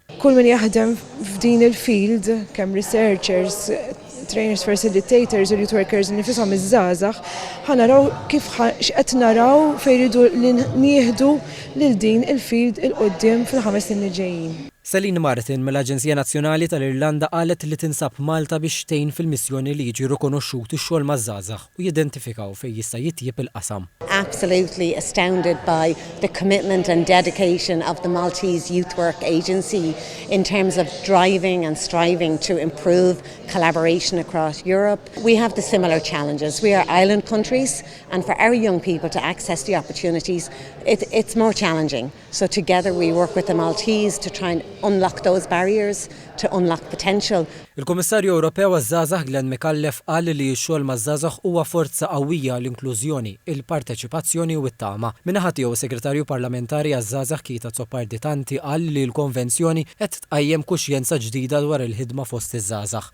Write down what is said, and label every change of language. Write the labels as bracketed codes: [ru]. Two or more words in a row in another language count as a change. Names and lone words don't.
[mt] Kull min jaħdem f'din il-field, kemm [en] researchers, trainers, facilitators [mt] u [en] youth workers [mt] li nifisom iż-żgħażagħ, ħanaraw kif x'qed naraw fejn iridu li nieħdu lil din il-field il-qudiem fil-5 snin li ġejjin. Celine Martin mill-Aġenzija Nazzjonali tal-Irlanda qalet li tinsab Malta biex tgħin fil-missjoni li jiġi rikonoxxut ix-xogħol maż-żgħażagħ u jidentifikaw fejn jista' jitjieb il-qasam. [en] Absolutely astounded by the commitment and dedication of the Maltese Youth Work Agency in terms of driving and striving to improve collaboration across Europe. We have the similar challenges. We are island countries, and for our young people to access the opportunities, it's more challenging. So together we work with the Maltese to try and unlock those barriers, to unlock potential. [mt] Il-Kummissarju Ewropew għaż-żgħażagħ Glenn McAuliffe qal li x-xogħol maż-żgħażagħ huwa forza qawwija l-inklużjoni, il-parteċipazzjoni u t-tama. Min-naħa tiegħu Segretarju Parlamentari għaż-żgħażagħ Kita Zopparditanti qal li l-konvenzjoni qed tqajjem kuxjenza ġdida dwar il-ħidma fost iż-żgħażagħ.